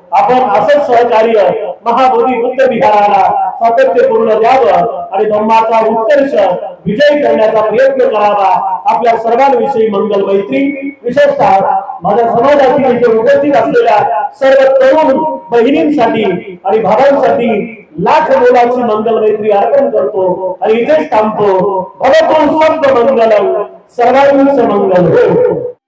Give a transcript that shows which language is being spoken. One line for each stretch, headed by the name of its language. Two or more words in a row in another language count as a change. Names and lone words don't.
Marathi: आपण असंच सहकार्य महाबोधी बुद्ध विहाराला सातत्यपूर्ण द्यावं आणि धम्माचा उत्कर्ष विजय करण्याचा प्रयत्न करावा. आपल्या सर्वांविषयी मंगल मैत्री. विशेषतः माझ्या समाजातील इथे उपस्थित असलेल्या सर्व तरुण बहिणींसाठी आणि भावांसाठी लाख मोलाची मंगल मैत्री अर्पण करतो आणि इथेच थांबतो.
Pali: भवतु सब मंगलम,
Marathi: सर्वांचं मंगल हो.